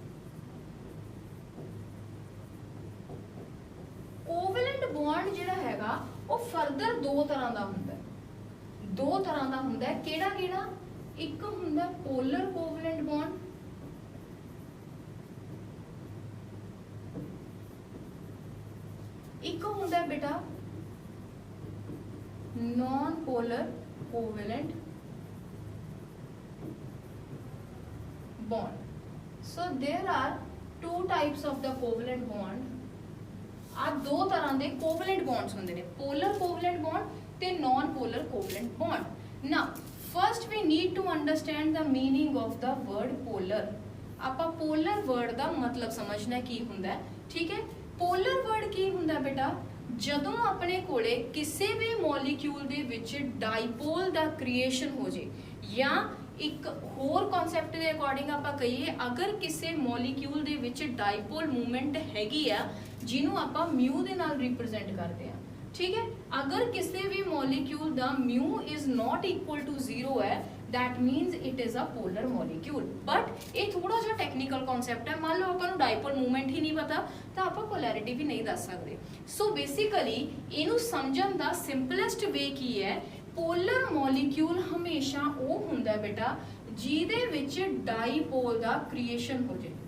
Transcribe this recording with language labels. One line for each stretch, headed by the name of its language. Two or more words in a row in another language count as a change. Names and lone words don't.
English: covalent bond
Punjabi: ਜਿਹੜਾ ਹੈਗਾ ਉਹ ਫਰਦਰ 2 ਤਰ੍ਹਾਂ ਦਾ ਹੁੰਦਾ ਹੈ, 2 ਤਰ੍ਹਾਂ ਦਾ ਹੁੰਦਾ ਹੈ। ਕਿਹੜਾ ਕਿਹੜਾ? ਇੱਕ ਹੁੰਦਾ
English: polar covalent bond,
Punjabi: ਇੱਕ ਹੁੰਦਾ ਬੇਟਾ
English: non polar covalent bond. So there are 2 types of the covalent bond।
Punjabi: ਆ 2 ਤਰ੍ਹਾਂ ਦੇ
English: covalent bonds
Punjabi: ਹੁੰਦੇ ਨੇ,
English: polar covalent bond ਤੇ non polar covalent bond। Now first we need to understand the meaning of the word polar।
Punjabi: ਆਪਾਂ
English: polar word
Punjabi: ਦਾ ਮਤਲਬ ਸਮਝਣਾ ਕੀ ਹੁੰਦਾ ਹੈ, ਠੀਕ ਹੈ।
English: polar word
Punjabi: ਕੀ ਹੁੰਦਾ ਬੇਟਾ? ਜਦੋਂ ਆਪਣੇ ਕੋਲੇ ਕਿਸੇ ਵੀ ਮੋਲੀਕਿਊਲ ਦੇ ਵਿੱਚ ਡਾਈਪੋਲ ਦਾ ਕ੍ਰੀਏਸ਼ਨ ਹੋ ਜੇ ਜਾਂ ਇੱਕ ਹੋਰ ਕਨਸੈਪਟ ਦੇ ਅਕੋਰਡਿੰਗ ਆਪਾਂ ਕਹੀਏ, ਅਗਰ ਕਿਸੇ ਮੋਲੀਕਿਊਲ ਦੇ ਵਿੱਚ
English: dipole movement
Punjabi: ਹੈਗੀ ਆ ਜਿਹਨੂੰ ਆਪਾਂ ਮਿਊ ਦੇ ਨਾਲ ਰਿਪਰੈਜ਼ੈਂਟ ਕਰਦੇ ਆ, ਠੀਕ ਹੈ। ਅਗਰ ਕਿਸੇ ਵੀ ਮੋਲੀਕਿਊਲ ਦਾ
English: mu is not equal to 0
Punjabi: ਹੈ,
English: that means it is a polar molecule।
Punjabi: but ਇਹ ਥੋੜਾ ਜਿਹਾ
English: technical concept
Punjabi: ਹੈ। ਮੰਨ ਲਓ ਆਪਾਂ ਨੂੰ
English: dipole movement
Punjabi: ਹੀ ਨਹੀਂ ਪਤਾ ਤਾਂ ਆਪਾਂ ਪੋਲੈਰਿਟੀ ਵੀ ਨਹੀਂ ਦੱਸ ਸਕਦੇ।
English: so basically
Punjabi: ਇਹਨੂੰ ਸਮਝਣ ਦਾ
English: simplest way
Punjabi: ਕੀ ਹੈ,
English: polar molecule
Punjabi: ਹਮੇਸ਼ਾ ਉਹ ਹੁੰਦਾ ਬੇਟਾ ਜਿਹਦੇ ਵਿੱਚ ਡਾਈਪੋਲ ਦਾ ਕ੍ਰੀਏਸ਼ਨ ਹੋ ਜੇ।